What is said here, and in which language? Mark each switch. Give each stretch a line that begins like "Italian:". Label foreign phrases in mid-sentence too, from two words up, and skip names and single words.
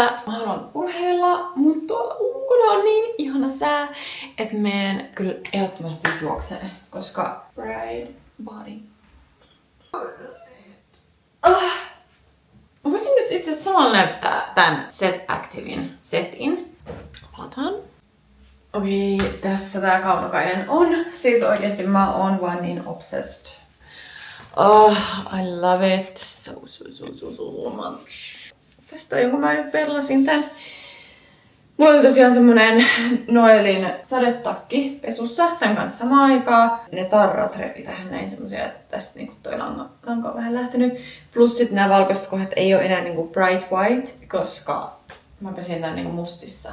Finnish: Mä haluan urheilla, mutta tuolla ulkona on niin ihana sää, että menen kyllä ehdottomasti juokseen, koska
English: ride body.
Finnish: Mä voisin nyt itse asiassa samalla näyttää tän Set Activein setin. Palataan. Okei, tässä tää kaunokainen on. Siis oikeesti mä oon vaan niin obsessed.
English: Oh, I love it so much.
Finnish: Tästä jonkun mä nyt perlasin tän. Mulla oli tosiaan semmonen Noelin sadetakki pesussa tän kanssa samaan aikaan. Ne tarrat repi tähän näin semmosia, että tästä niinku toi lanka on vähän lähtenyt. Plus sit nää valkoiset kohdat ei oo enää niinku
English: bright white,
Finnish: koska mä pesin tän niinku mustissa.